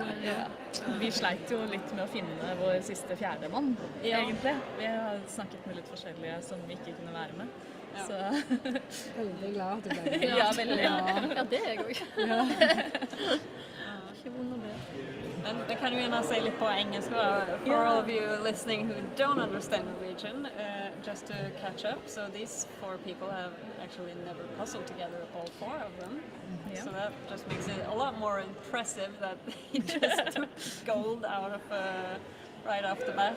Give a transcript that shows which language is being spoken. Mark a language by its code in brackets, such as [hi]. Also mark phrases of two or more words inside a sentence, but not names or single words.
[no] Vi sleit jo litt med å finne vår siste fjerdemann, egentlig. Vi har snakket med litt forskjellige som vi ikke kunne være med. Så. Veldig glad at du ble med. Ja, veldig. Ja, det er jeg også. Ikke vond å be. Men vi kan jo gjerne si litt på engelsk. [en] For all of you listening who don't understand Norwegian, just to catch up, so these 4 people have actually never puzzled together, all 4 of them. Yeah. So that just makes it a lot more impressive that they just took gold out of right off the bat.